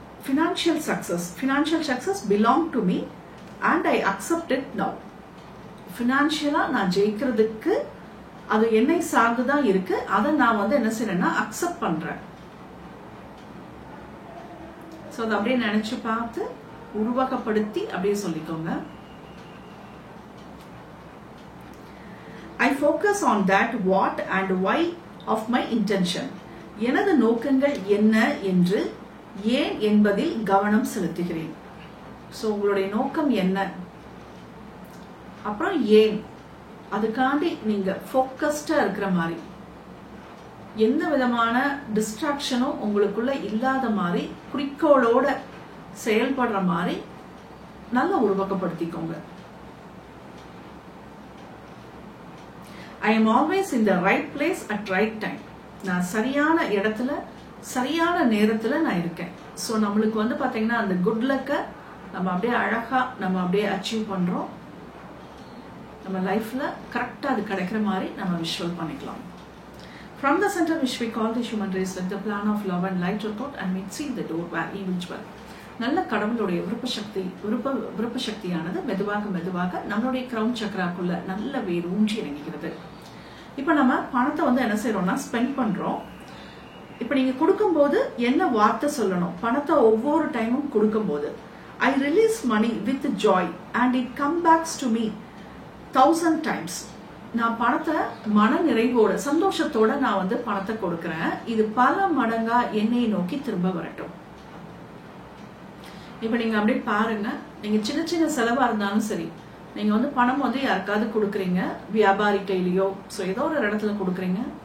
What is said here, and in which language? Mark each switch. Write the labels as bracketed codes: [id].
[en] Financial success belong to me and I accept it now. [ta] ஃபினான்ஷியலா நான் ஜெயிக்கிறதுக்கு அது என்னை சார்ந்துதான் இருக்கு. அதை நான் என்ன செய்யறேன்னா அக்செப்ட் பண்றேன். சோ அதை அப்படியே நினைச்சு பார்த்து உருவகப்படுத்தி அப்படியே சொல்லிக்கோங்க. [en] I focus on that what and why of my intention. [ta] எனது நோக்கங்கள் என்ன என்று ஏன் என்பதில் கவனம் செலுத்துகிறேன். சோ உங்களுடைய நோக்கம் என்ன, அப்புறம் ஏன், அதுக்காண்டி நீங்க ஃபோக்கஸ்டா இருக்கிற மாதிரி, எந்த விதமான டிஸ்ட்ராக்ஷனும் உங்களுக்குள்ள இல்லாத மாதிரி குறிக்கோளோட செயல்படுற மாதிரி நல்லா உருவகப்படுத்திக்கோங்க. [en] I am always in the right place at right time. [ta] நான் சரியான இடத்துல சரியான நேரத்துல நான் இருக்கேன். சோ நம்மளுக்கு பாத்தீங்கன்னா அந்த குட் லக்க நம்ம அப்படியே அழகா நம்ம அப்படியே அச்சீவ் பண்றோம். நம்ம லைஃப்ல கரெக்டா அது கிடைக்கிற மாதிரி நம்ம விஷுவல் பண்ணிக்கலாம். [en] From the center which we call the human race, let the plan of love and light work out and make see the door where evil dwell. [ta] நல்ல கடவுளுடைய விருப்ப சக்தியானது மெதுவாக மெதுவாக நம்மளுடைய கிரவுன் சக்ராக்குள்ள நல்ல வேரூன்றி இறங்குகிறது. இப்ப நம்ம பணத்தை என்ன செய்யறோம்னா ஸ்பெண்ட் பண்றோம். இப்ப நீங்க கொடுக்கும் போது என்ன வார்த்தை சொல்லணும், பணத்தை ஒவ்வொரு டைமும் கொடுக்கும் போது [en] I release money with joy and it come backs to me 1000 times. [ta] நான் பணத்தை மன நிறைவோட சந்தோஷத்தோட நான் வந்து பணத்தை கொடுக்கிறேன். இது பல மடங்கா என்னை நோக்கி திரும்ப வரட்டும். இப்ப நீங்க அப்படியே பாருங்க, நீங்க சின்ன சின்ன செலவா இருந்தாலும் சரி, நீங்க வந்து பணம் வந்து யாருக்காவது கொடுக்குறீங்க, வியாபாரி கையிலயோ ஏதோ ஒரு இடத்துல கொடுக்குறீங்க.